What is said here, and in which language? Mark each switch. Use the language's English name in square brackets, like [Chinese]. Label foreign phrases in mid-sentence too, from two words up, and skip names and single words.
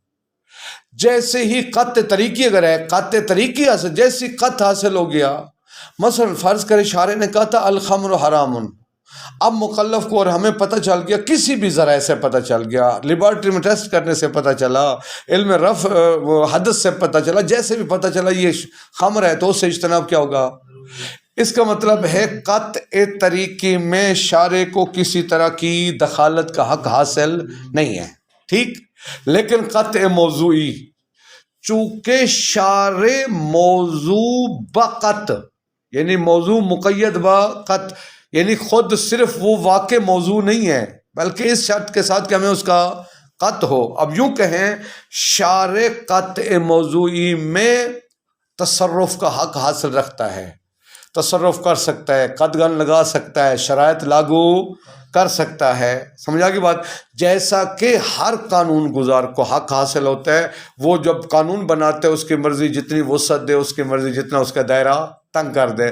[Urdu] جیسے ہی قطع طریقی اگر ہے، قطع طریقی حاصل، جیسی قط حاصل ہو گیا، مثلا فرض کرے شارع نے کہا تھا [Arabic] الخمر حرام، [Urdu] اب مکلف کو اور ہمیں پتہ چل گیا، کسی بھی ذرائع سے پتہ چل گیا، لیبارٹری میں ٹیسٹ کرنے سے پتہ چلا، علم رفع حدث سے پتہ چلا، جیسے بھی پتہ چلا یہ خمر ہے تو اس سے اجتناب کیا ہوگا؟ اس کا مطلب ہے قطع طریقے میں شارع کو کسی طرح کی دخالت کا حق حاصل نہیں ہے. ٹھیک. لیکن قطع موضوعی چونکہ شارع موضوع بقت، یعنی موضوع مقید بقت، یعنی خود صرف وہ واقع موضوع نہیں ہے بلکہ اس شرط کے ساتھ کہ ہمیں اس کا قط ہو. اب یوں کہیں شارع قطع موضوعی میں تصرف کا حق حاصل رکھتا ہے، تصرف کر سکتا ہے، قدغن لگا سکتا ہے، شرائط لاگو کر سکتا ہے. سمجھا کی بات؟ جیسا کہ ہر قانون گزار کو حق حاصل ہوتا ہے، وہ جب قانون بناتے ہے اس کی مرضی جتنی وسعت دے، اس کی مرضی جتنا اس کا دائرہ تنگ کر دے.